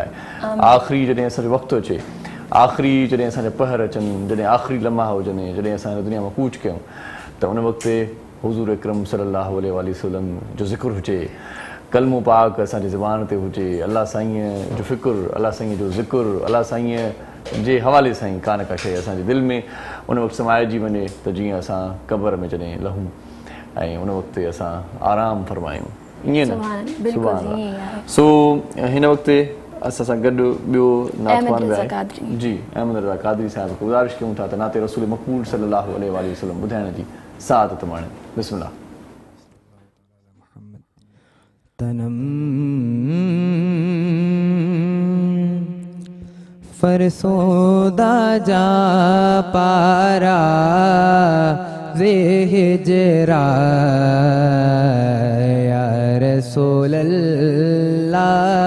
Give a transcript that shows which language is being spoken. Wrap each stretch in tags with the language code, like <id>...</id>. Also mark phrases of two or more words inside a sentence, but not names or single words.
<sd>आख़िरी जॾहिं असांजो वक़्तु अचे, आख़िरी जॾहिं असांजा पहर अचनि, जॾहिं आख़िरी लम्हा हुजनि, जॾहिं असां दुनिया मां कूच कयूं त उन वक़्तु हुज़ूर अकरम</sd> <ar>صلى الله عليه وسلم</ar> <sd>जो ज़िक्र हुजे, कलमो पाक असांजी ज़ुबान ते हुजे, अल्लाह साईं जो फ़िक्र, अल्लाह साईं जो ज़िक्र, अल्लाह साईं जे हवाले सां ई कान का शइ असांजे दिलि में उन वक़्तु समाइजी वञे त जीअं असां क़ब्र में जॾहिं लहूं ऐं उन वक़्तु असां आराम फरमायूं। ईअं न</sd> <ar>سبحان الله.</ar> <sd>सो हिन वक़्तु असां सां गॾु ॿियो नातवान बि आहे जी, अहमद रज़ा क़ादरी साहिब खे गुज़ारिश कयूं था त नाते रसूल मक़बूल</sd> <ar>صلى الله عليه وسلم</ar> <sd>ॿुधाइण जी सादत माणे। बिस्मिल्लाह।</sd> <fa>تنم فرسوده جا پاره زهجرا یا رسول الله.</fa>